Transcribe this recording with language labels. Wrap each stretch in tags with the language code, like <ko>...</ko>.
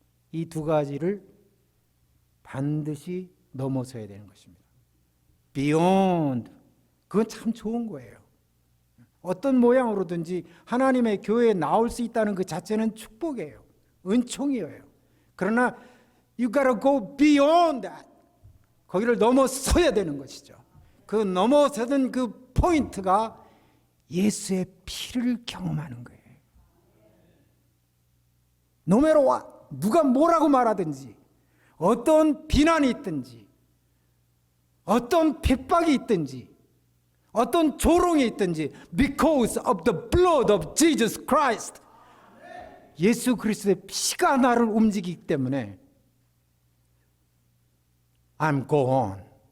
<ko>이 두 가지를 반드시 넘어서야 되는 것입니다. Beyond, 그건 참 좋은 거예요. 어떤 모양으로든지 하나님의 교회에 나올 수 있다는 그 자체는 축복이에요. 은총이에요. 그러나</ko> <en>you gotta go beyond that.</en> <ko>거기를 넘어서야 되는 것이죠. 그 넘어서는 그 포인트가 예수의 피를 경험하는 거예요.</ko> <en>No matter what,</en> <ko>누가 뭐라고 말하든지, 어떤 비난이 있든지, 어떤 핍박이 있든지, 어떤 조롱이 있든지,</ko> <en>because of the blood of Jesus Christ,</en> <ko>예수 그리스도의 피가 나를 움직이기 때문에</ko> <en>I'm go on.</en>